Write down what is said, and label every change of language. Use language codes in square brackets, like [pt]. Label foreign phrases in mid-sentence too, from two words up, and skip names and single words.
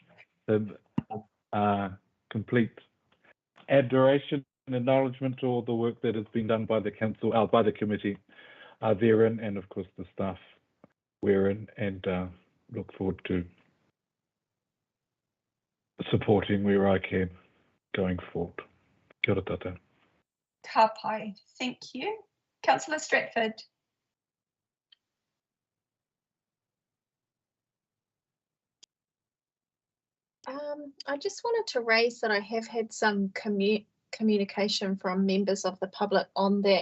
[en] the complete adoration and acknowledgement to all the work that has been done by the council, by the committee therein, and of course the staff wherein, and look forward to supporting where I can going forward. [mi] Kia ora tātou. Ka pai, [en] thank you. Councillor Stratford. I just wanted to raise that I have had some communication from members of the public on that.